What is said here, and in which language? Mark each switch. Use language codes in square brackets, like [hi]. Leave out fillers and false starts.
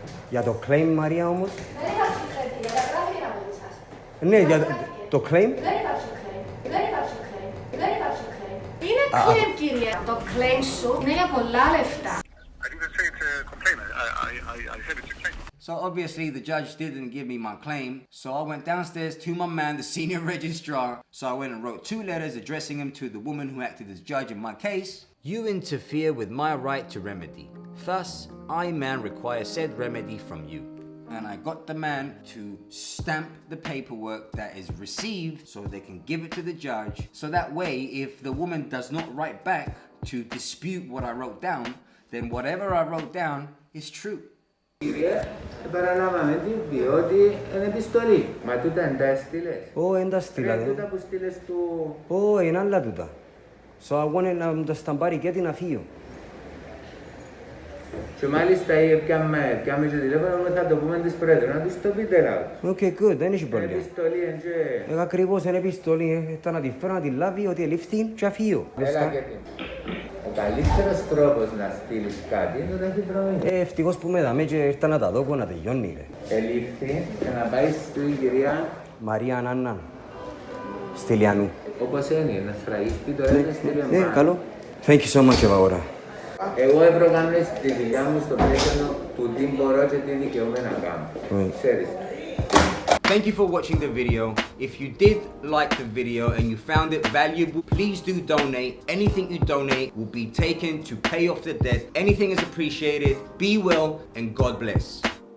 [el] Για το claim, Μαρία, όμως. Δεν υπάρχει claim, κυρία. Γράφει την αγωγή σας. Ναι, για το claim. Δεν υπάρχει claim. Δεν υπάρχει claim. Δεν υπάρχει claim. Είναι claim, κυρία. Το claim σου είναι για πολλά λεφτά. [en] I didn't say it's a complaint. I I said it's a claim. So obviously the judge didn't give me my claim. So I went downstairs to my man, the senior registrar. So I went and wrote 2 letters addressing him to the woman who acted as judge in my case. You interfere with my right to remedy. Thus, I, man, require said remedy from you. And I got the man to stamp the paperwork that is received so they can give it to the judge. So that way, if the woman does not write back to dispute what I wrote down, then whatever I wrote down is true. [el] Παραλάβαμε διότι είναι επιστολή. Μα τούτα εν τα έστειλες. Εν τα στείλα. Τούτα που στείλες του... Είναι άλλα τούτα. [en] So I wanted [el] να τα σταμπάρει και να φύγω. Και μάλιστα πιάμε και τηλέφωνο θα το πούμε της Πρόεδρου, να τους το πείτε λάβω. [en] Okay, good, [el] δεν έχει πρόβλημα. Επιστολή εν και... Ακριβώς είναι επιστολή, θα να τη φέρω να τη λάβει ότι ελήφθη και αφύγω. Έλα και τι. Ο καλύτερος τρόπος να στείλεις κάτι είναι το ταχυδρομείο. Ευτυχώς που με δαμε και ήρθα να τα δω να τελειώνει. Ελήφθη και να πάει στην κυρία... Μαρία Ανάννα. Στυλιανού. Όπως είναι, να σφραγιστεί τώρα είναι Στυλιανού. Καλό. [en] Thank you so much, Ευαγόρα. [el] Εγώ έπρεπε στη δουλειά μου στο πλαίσιο του τι μπορώ και τι δικαιούμαι να κάνω. Ξέρεις. [en] Thank you for watching the video. If you did like the video and you found it valuable, please do donate. Anything you donate will be taken to pay off the debt. Anything is appreciated. Be well and God bless.